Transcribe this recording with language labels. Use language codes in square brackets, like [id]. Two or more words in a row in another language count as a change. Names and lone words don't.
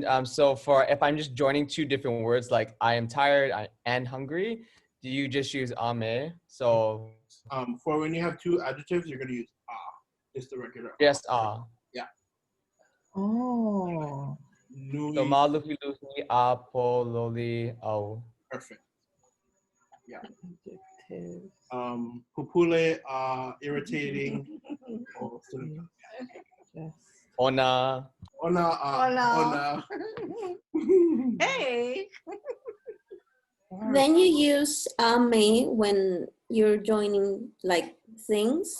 [en] So for if I'm just joining two different words like I am tired and hungry, do you just use ame? So for when you have two adjectives, you're gonna use just the regular. Yes, Yeah. Oh. [haw] So maluhi luhi apololi au. [en] Perfect. Yeah. Pupule irritating. Yes. [haw] Ona. Ona. [en] Hey. Then you use ame when you're joining like things.